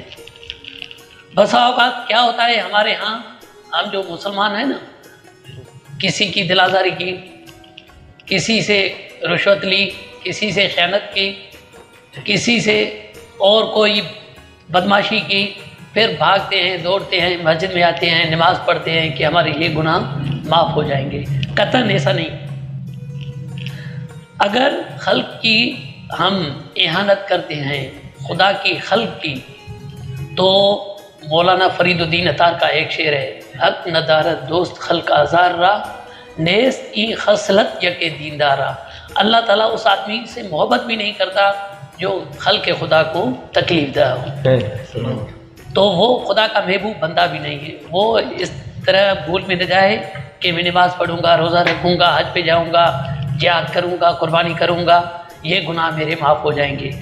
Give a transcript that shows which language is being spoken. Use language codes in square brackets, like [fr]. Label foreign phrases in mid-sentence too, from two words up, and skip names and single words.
[ur] بسا اوقات کیا ہوتا ہے ہمارے ہاں، ہم جو مسلمان ہیں نا، کسی کی دل آزاری کی، کسی سے رشوت لی، کسی سے خیانت کی، کسی سے اور کوئی بدماشی کی، پھر بھاگتے ہیں، دوڑتے ہیں، مسجد میں آتے ہیں، نماز پڑھتے ہیں کہ ہمارے یہ گناہ معاف ہو جائیں گے. قطعاً ایسا نہیں. اگر خلق کی ہم اہانت کرتے ہیں، خدا کی خلق کی، تو مولانا فرید الدین عطار کا ایک شعر ہے، [fa] حق ندارت دوست خلق آزار را، نیست ای خصلت یک دیندارا. [ur] اللہ تعالیٰ اس آدمی سے محبت بھی نہیں کرتا جو خلق خدا کو تکلیف دہ ہو، تو وہ خدا کا محبوب بندہ بھی نہیں ہے. وہ اس طرح بھول میں نہ جائے کہ میں نماز پڑھوں گا، روزہ رکھوں گا، حج پہ جاؤں گا، جہاد کروں گا، قربانی کروں گا، یہ گناہ میرے معاف ہو جائیں گے.